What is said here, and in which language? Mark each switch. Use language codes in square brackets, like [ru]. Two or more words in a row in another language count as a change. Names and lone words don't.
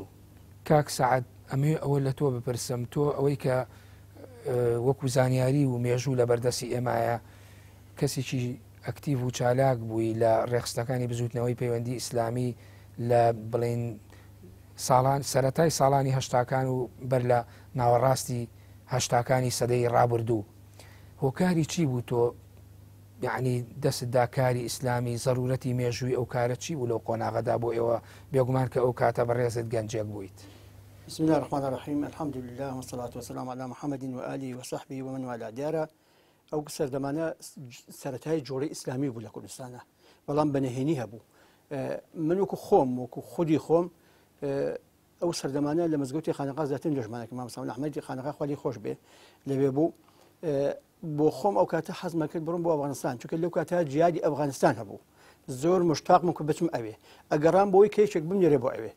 [ckb] کاک سعات ئەمێ ئەوە لە تۆ بپرسم، تۆ ئەوەی کە وەکو زانیاری و مێژوو لە بەردەستی ئێمایە کەسێکی ئەکتیڤ و چالاک بووی لە ڕێخستەکانی بزوتنەوەی پەیوەندی ئیسلامی لە بڵین ساڵان سەرەتای ساڵانی هەشتاکان و بەر لە ناوەڕاستی هەشتاکانی سەدەی ڕابردوو. هۆکاری چی بوو تۆ یعنی دەستدا کاری ئیسلامی زەرورەتی مێژووی ئەو کارە چی بوو لەو قۆناغەدا بۆ ئێوە بێگومان کە ئەو کاتە بەڕێزت گەنجێک بوویت؟ [ar] بسم الله الرحمن الرحيم الحمد لله والصلاة والسلام على محمد وآله وصحبه ومن والاه [ckb] دیارە ئەو سەردەمانە سەرەتای جۆرەی ئیسلامی بوو لە کوردستانە، بەڵام بەنهێنی هەبوو. من وەکو خۆم وەکو خودی خۆم ئەو سەردەمانە لە مزگەوتی خانەقا زیاتر لە ژمانێکی مام سامان ئەحمەدی خانەقا خوالی خۆش بێ لەوێ بوو. بۆ خۆم ئەو کاتە حەزمە کرد بڕم بۆ ئەفغانستان، چونکە لەو کاتە جیهادی ئەفغانستان هەبوو، زۆر مشتاقم کە بچم ئەوێ، ئەگەڕام بۆی کەیشێک بمێرێ بۆ ئەوێ.